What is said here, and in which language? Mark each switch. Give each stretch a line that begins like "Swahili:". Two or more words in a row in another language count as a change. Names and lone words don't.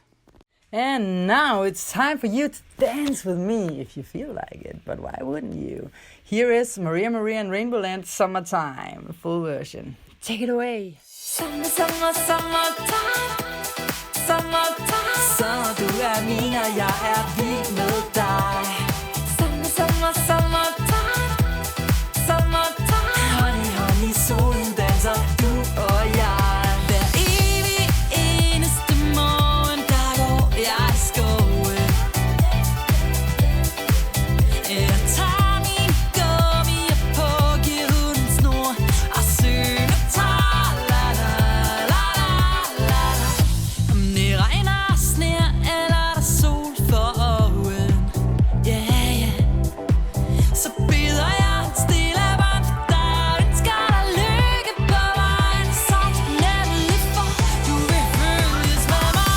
English: And now it's time for you to dance with me if you feel like it, but why wouldn't you? Here is Maria and RainbowLand, Summertime, full version. Take it away. Summer, summer, summertime, summertime.
Danish: Så du min, og jeg vild med dig.
English: Summer, summer, summertime, summertime. Honey, honey,
Danish: solen danser, du og jeg. Hver evig eneste morgen, der går jeg i skoven. Jeg tager min gummier på, giver hunden snor og synger tar, la la la la la. Om det regner, sner eller der sol for øjen,
English: yeah, yeah.
Danish: Så bider jeg stille varmt for dig og ønsker dig lykke på vejen. Så nemlig for du vil følges med mig.